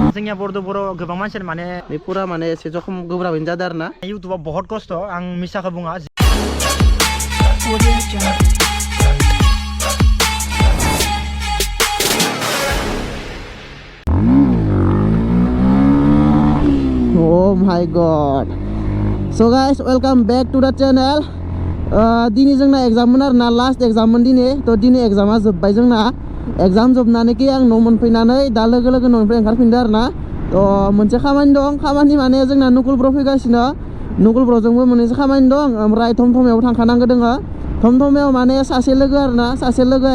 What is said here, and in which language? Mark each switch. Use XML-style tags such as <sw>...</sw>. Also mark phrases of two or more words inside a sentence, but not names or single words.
<brx>जोंनिया बर' गोबां मानसियानो माने बे पुरा माने एसे जखम गोब्राबैनो जादों आरो ना इउटुबाव बहुत खस्थ' आं मिसाखौ बुङा</brx> <en>Oh my god. So guys, welcome back to the channel.</en> <brx>दिनै जोंना एग्जाममोन आरोना लास्ट एग्जाममोन दिनै थ' दिनै एग्जामा जोब्बाय जोंना एग्जाम जोबनानैखि आं न' मोनफैनानै दा लोगो लोगो न'निफ्राय ओंखारफिनदों आरोना थ' मोनसे खामानि दं खामानि माने जोंना नकुल ब्र फैगासिनो नकुल ब्रजोंबो मोनसे खामानि दं ओमफ्राय थमथमायाव थांखानांगौ दोङो थमथमायाव माने सासे लोगो आरोना सासे लोगोआ</brx>